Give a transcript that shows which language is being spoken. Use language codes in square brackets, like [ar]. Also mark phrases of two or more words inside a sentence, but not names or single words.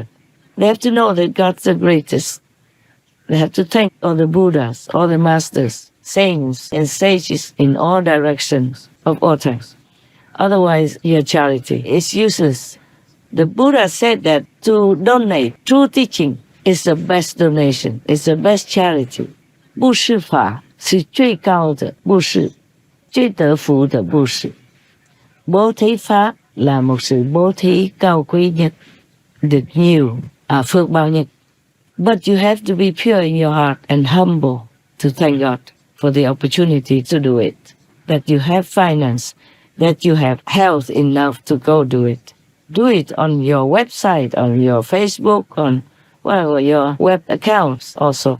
[en] They have to know that God's the greatest. They have to thank all the Buddhas, all the masters, saints, and sages in all directions of all times. Otherwise, your charity is useless. The Buddha said that to donate true teaching is the best donation, it's the best charity. [zh] 布施法是最高的布施，最得福的布施。 [vi] Bố thí pháp là một sự bố thí cao quý nhất, được nhiều phước báo nhất. [en] But you have to be pure in your heart and humble to thank God for the opportunity to do it. That you have finance, that you have health enough to go do it. Do it on your website, on your Facebook, on whatever your web accounts also.